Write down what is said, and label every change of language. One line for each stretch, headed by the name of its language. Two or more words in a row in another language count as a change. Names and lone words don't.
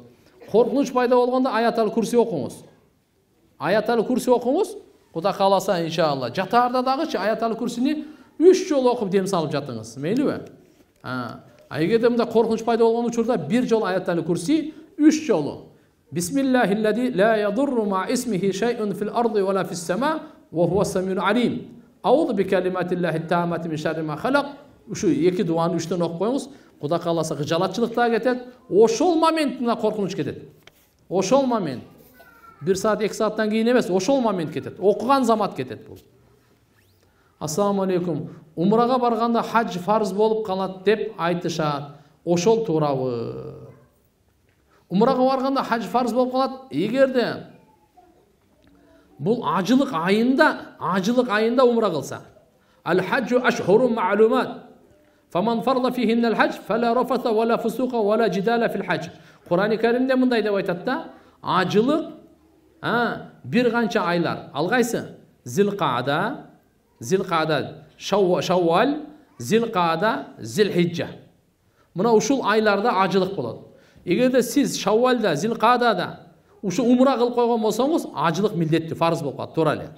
Kyrgyz: Коркунуч пайда болгондо
Arabic: آية الكرسي
Kyrgyz: окуңуз.
Arabic: آية الكرسي
Kyrgyz: окуңуз. Кудай кааласа иншалла. Жатаарда дагычы
Arabic: آية الكرسي
Kyrgyz: 3 жолу окуп дем салып жатыңыз. Мейлиби? Эгерде мында коркунуч пайда болгон учурда 1 жолу
Arabic: آية الكرسي,
Kyrgyz: 3 жолу.
Arabic: بسم الله الذي لا يضر مع اسمه شيء في الأرض ولا في السماء وهو السميع العليم. أعوذ بكلمات الله التامات من شر ما خلق.
Kyrgyz: Ушу 2 дуаны 3төн окуп коюңуз. Кудай кааласа гыжалатчылык да кетет. Ошол моментинде коркунуч кетет. Ошол момент. 1 саат 2 сааттан кийин эмес, ошол момент кетет. Окуган замат кетет бул.
Arabic: السلام عليكم.
Kyrgyz: Умрага барганда хадж фарз болуп калат деп айтышат. Ошол туурабы? Умрага барганда хадж фарз болуп калат. Эгерде бул ажылык айында умра кылса.
Arabic: الحج أشهر معلومات فمن فرض فيهن الحج فلا رفث ولا فسوق ولا جدال في الحج.
Kyrgyz: Кур'ан-ы Каримде мындай деп айтат да, ажылык бир канча айлар. Алгайсы? Зилқада, Шаввал, Зилқада, Зилхиджа. Мына ушул айларда ажылык болот. Эгерде сиз Шаввалда, Зилқадада ушу умра кылып койгон болсоңуз, ажылык милдеттүү, фарз болуп калат, туура эле.